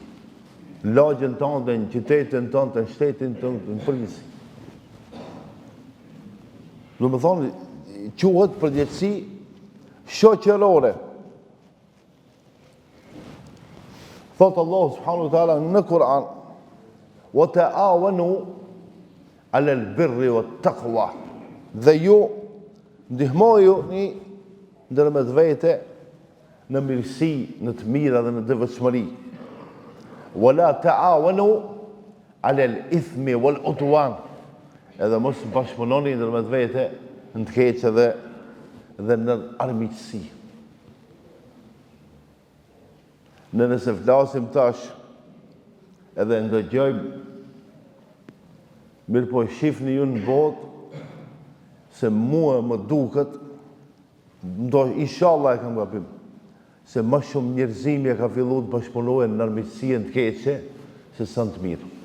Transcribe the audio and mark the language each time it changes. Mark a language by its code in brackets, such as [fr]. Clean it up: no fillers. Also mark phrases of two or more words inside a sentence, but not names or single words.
[sq] Në lagjen tënde, në qytetin tënde, në shtetin tënde, në përgjegjësi. Do të thonë, quhet përgjegjësi shoqërore. Thotë Allah [ar] سبحانه وتعالى [sq] në Kur'an: [ar] "وتعاونوا على البر والتقوى." [sq] Dhe ju ndihmojuni ndërmjet vete në mirësi, në të mira dhe në devotshmëri. [ar] "ولا تعاونوا على الإثم والعدوان." [sq] Edhe mos bashkëpunoni ndërmjet vete në të keqe dhe në armiqësi. Nëse flasim tash edhe ndëgjojmë, mirë po shifni ju në botë, se mua më duket, inshallah e kam gabim, se më shumë njerëzimi e ka filluar të bashkëpunohen në armiqësi të keqe, se sa të mirë.